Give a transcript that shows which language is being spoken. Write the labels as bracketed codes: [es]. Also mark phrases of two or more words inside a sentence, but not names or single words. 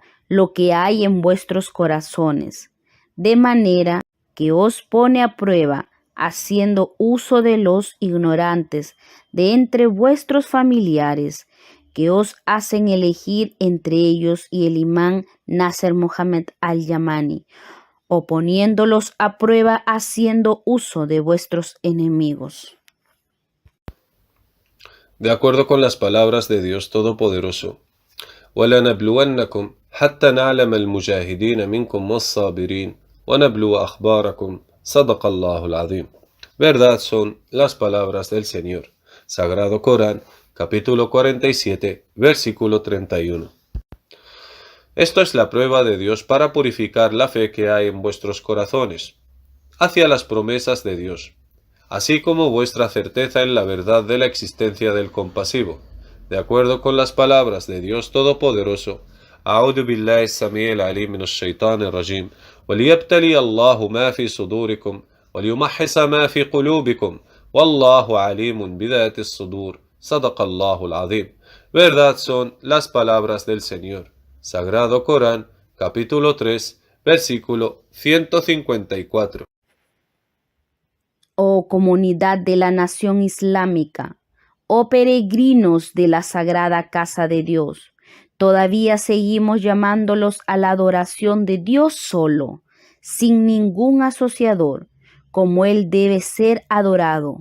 [es] lo que hay en vuestros corazones, de manera que os pone a prueba haciendo uso de los ignorantes de entre vuestros familiares, que os hacen elegir entre ellos y el imán Nasser Muhammad al-Yamani, o poniéndolos a prueba haciendo uso de vuestros enemigos. De acuerdo con las palabras de Dios Todopoderoso, [ar] وَلَنَبْلُوَنَّكُمْ حَتَّى نَعْلَمَ الْمُجَاهِدِينَ مِنْكُمْ وَالصَّابِرِينَ وَنَبْلُوَ أَخْبَارَكُمْ صَدَقَ اللَّهُ الْعَظِيمُ. [es] Verdad son las palabras del Señor. Sagrado Corán, capítulo 47, versículo 31. Esto es la prueba de Dios para purificar la fe que hay en vuestros corazones hacia las promesas de Dios, así como vuestra certeza en la verdad de la existencia del compasivo. De acuerdo con las palabras de Dios Todopoderoso, [ar] أعوذ بالله السميع العليم من الشيطان الرجيم وليبتلي الله ما في صدوركم وليمحص ما في قلوبكم والله عليم بذات الصدور صدق الله العظيم. [es] Verdad son las palabras del Señor. Sagrado Corán, capítulo 3, versículo 154. Oh comunidad de la nación islámica, oh peregrinos de la sagrada casa de Dios, todavía seguimos llamándolos a la adoración de Dios solo, sin ningún asociador, como Él debe ser adorado.